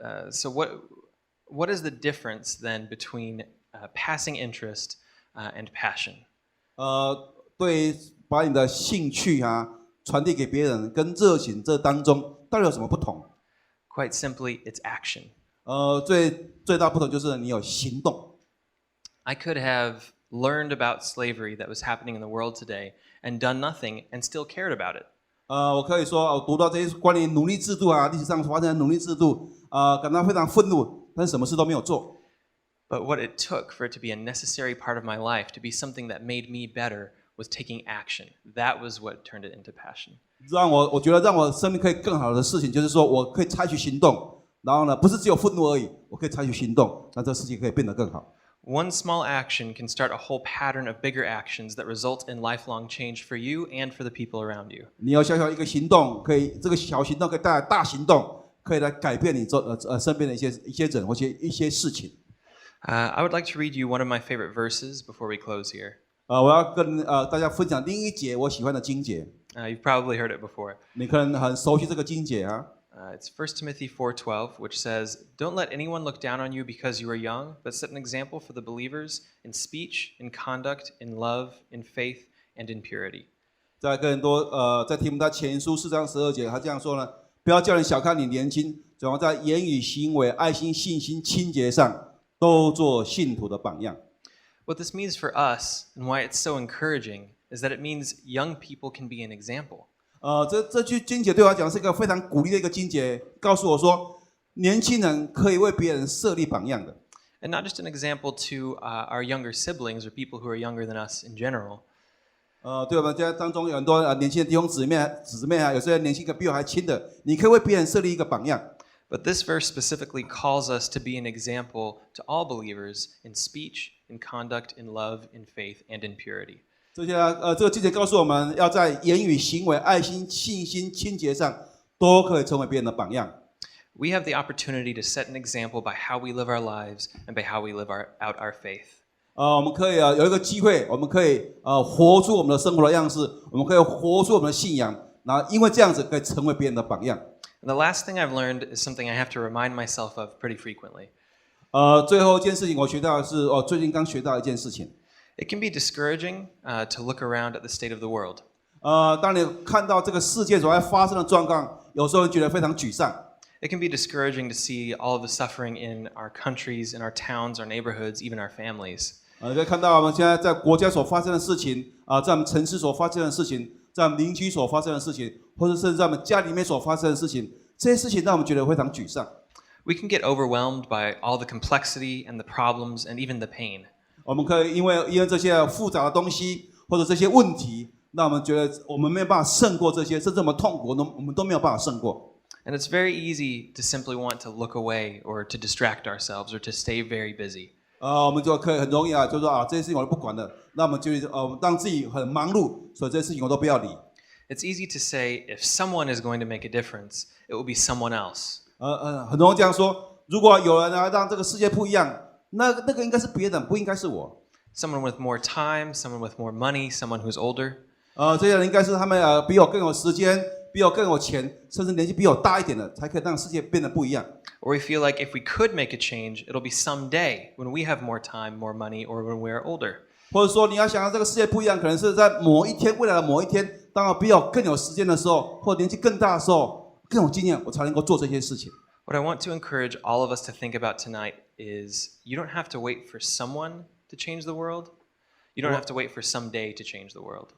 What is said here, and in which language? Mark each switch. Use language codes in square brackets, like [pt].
[en] So what is the difference then between passing interest and passion? [zh] 对，把你的兴趣传递给别人，跟热情这当中到底有什么不同？ [en] Quite simply, it's action. [zh] 最大不同就是你有行动。 [en] I could have learned about slavery that was happening in the world today and done nothing and still cared about it. [zh] 我可以说，我读到这些关于奴隶制度历史上发生的奴隶制度，感到非常愤怒，但是什么事都没有做。 [en] But what it took for it to be a necessary part of my life, to be something that made me better, was taking action. That was what turned it into passion. [zh] 我觉得让我生命可以更好的事情，就是说我可以采取行动，然后呢，不是只有愤怒而已，我可以采取行动，那这个事情可以变得更好。 [en] One small action can start a whole pattern of bigger actions that result in lifelong change for you and for the people around you. [zh] 你有小小一个行动，这个小行动可以带来大行动，可以来改变你身边的一些人或一些事情。 [en] I would like to read you one of my favorite verses before we close here. [zh] 我要跟大家分享另一节我喜欢的经节。 [en] You've probably heard it before. [zh] 你可能很熟悉这个经节 [en] It's 1 Timothy 4:12, which says, "Don't let anyone look down on you because you are young, but set an example for the believers in speech, in conduct, in love, in faith, and in purity." [zh] 在提摩太前书4章12节，他这样说呢：不要叫人小看你年轻，主要在言语、行为、爱心、信心、清洁上，都做信徒的榜样。 [en] What this means for us, and why it's so encouraging, is that it means young people can be an example. [zh] 这句经节对我来讲是一个非常鼓励的一个经节，告诉我说，年轻人可以为别人设立榜样的。 [en] And not just an example to our younger siblings or people who are younger than us in general. [zh] 对我们家当中有很多年轻的弟兄姊妹有些年轻比我还轻的，你可以为别人设立一个榜样。 [en] But this verse specifically calls us to be an example to all believers in speech, in conduct, in love, in faith, and in purity. [zh] 这个经节告诉我们要在言语、行为、爱心、信心、清洁上都可以成为别人的榜样。 [en] We have the opportunity to set an example by how we live our lives and by how we live out our faith. [zh] 我们可以有一个机会，我们可以活出我们的生活的样式，我们可以活出我们的信仰，然后因为这样子可以成为别人的榜样。 [en] And the last thing I've learned is something I have to remind myself of pretty frequently. [zh] 最后一件事情我学到的是，最近刚学到一件事情。 [en] It can be discouraging to look around at the state of the world. [zh] 当你看到这个世界所在发生的状况，有时候觉得非常沮丧。 [en] It can be discouraging to see all of the suffering in our countries, in our towns, our neighborhoods, even our families. [zh] 可以看到我们现在在国家所发生的事情，在我们城市所发生的事情，在我们邻居所发生的事情，或者甚至在我们家里面所发生的事情，这些事情让我们觉得非常沮丧。 [en] We can get overwhelmed by all the complexity and the problems and even the pain. [zh] 我们可以因为这些复杂的东西或者这些问题，那我们觉得我们没有办法胜过这些，甚至我们痛苦，我们都没有办法胜过。 [en] And it's very easy to simply want to look away or to distract ourselves or to stay very busy. [zh] 我们就可以很容易就说这些事情我都不管了，那我们就让自己很忙碌，所以这些事情我都不要理。 [en] It's easy to say if someone is going to make a difference, it will be someone else. [zh] 很容易这样说，如果有人让这个世界不一样，那个应该是别人，不应该是我。 [en] Someone with more time, someone with more money, someone who's older. [zh] 这些人应该是他们比我更有时间，比我更有钱，甚至年纪比我大一点的，才可以让世界变得不一样。 [en] Or we feel like if we could make a change, it'll be someday when we have more time, more money, or when we're older. [zh] 或者说你要想让这个世界不一样，可能是在某一天，未来的某一天，当我比我更有时间的时候，或年纪更大的时候，更有经验，我才能够做这些事情。 [en] What I want to encourage all of us to think about tonight is you don't have to wait for someone to change the world. You don't have to wait for someday to change the world.